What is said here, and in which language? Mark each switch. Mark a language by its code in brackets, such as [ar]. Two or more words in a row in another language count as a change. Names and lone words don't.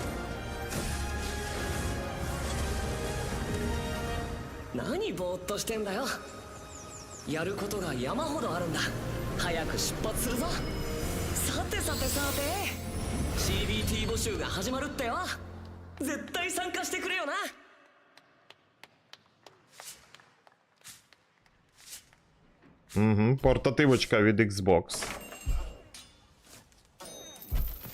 [ja] 何ぼーっとしてんだよ。やることが山ほどあるんだ。早く出発するぞ。さてさてさて CBT 募集が始まるってよ。絶対参加してくれよな。 [uk] Угу, портативочка від Xbox.